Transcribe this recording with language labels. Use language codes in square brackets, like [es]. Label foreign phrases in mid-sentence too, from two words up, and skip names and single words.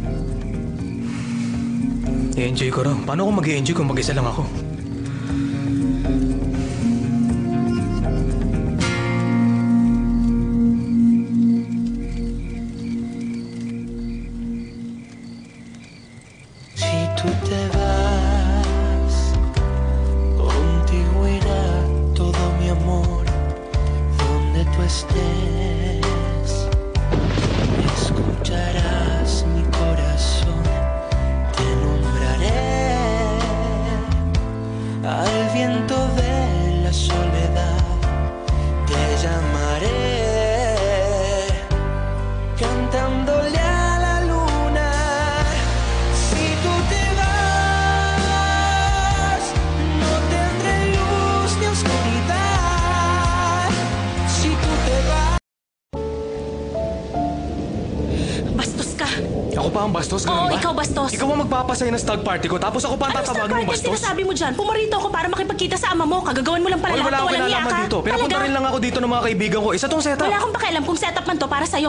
[tl] I-enjoy ko raw. Paano ako mag-i-enjoy kung mag-isa lang ako? [es] Si tú te vas, contigo irá todo mi amor, donde tú estés. Escucharás mi corazón, te nombraré al viento de la soledad, te llamaré cantándole a la luna. Si tú te vas, no tendré luz ni oscuridad. Si tú te vas. [tl] Bastos ka. Ako pa ang bastos, ganun Oo, ba? ikaw bastos. Ikaw ang magpapasaya ng [en] stag party [tl] ko, tapos ako pa ang Anong tatawagan mong stag bastos? sinasabi mo dyan? Pumarito ako para makipagkita sa ama mo. Kagagawan mo lang pala Hoy, lahat wala to, akong walang kinalaman yaka. dito. Pinapunta Talaga? rin lang ako dito ng mga kaibigan ko. Isa tong setup. Wala akong pakialam kung setup man to para sa'yo.